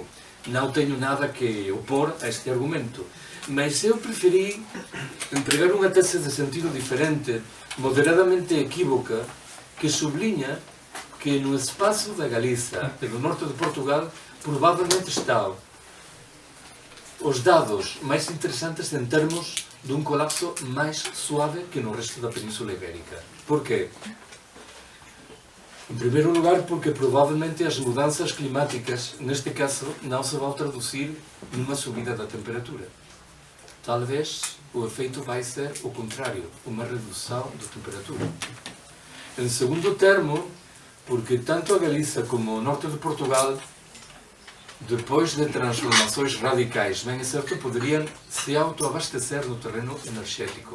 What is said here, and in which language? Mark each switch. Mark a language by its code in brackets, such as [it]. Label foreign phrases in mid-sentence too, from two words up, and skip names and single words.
[pt] Não tenho nada que opor a este argumento, mas eu preferi empregar unha tese de sentido diferente, moderadamente equívoca, que sublinha que no espaço da Galiza e no norte de Portugal provavelmente [gl] están os dados máis interesantes en termos dun colapso máis suave [pt] que no resto da Península Ibérica. Por qué? [gl] En primeiro lugar, porque probablemente as mudanzas climáticas, neste caso, non se vão traducir nunha subida da temperatura. [pt] Talvez o efeito vai ser o contrário, uma redução da temperatura. [gl] En segundo termo, [pt] porque tanto a Galiza como o norte de Portugal, depois de transformações radicais, bem certo, poderiam se autoabastecer no terreno energético.